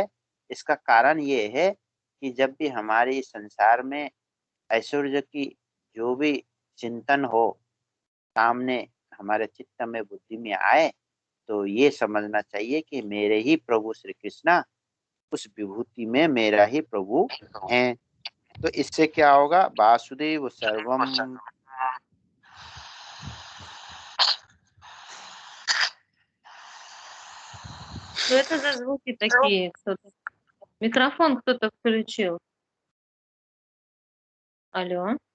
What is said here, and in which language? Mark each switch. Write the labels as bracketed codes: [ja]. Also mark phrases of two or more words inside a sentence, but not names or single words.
[hi] इसका कारण ये है कि जब भी हमारे संसार में ऐश्वर्य की जो भी चिंतन हो सामने हमारे चित्त में, बुद्धि में आए, तो ये समझना चाहिए कि मेरे ही प्रभु श्री कृष्णा उस विभूति में मेरा ही प्रभु हैं। तो इससे क्या होगा, [sa] वासुदेव सर्वम। [ru] Что это за звуки такие? Кто-то... Микрофон кто-то включил. Алло?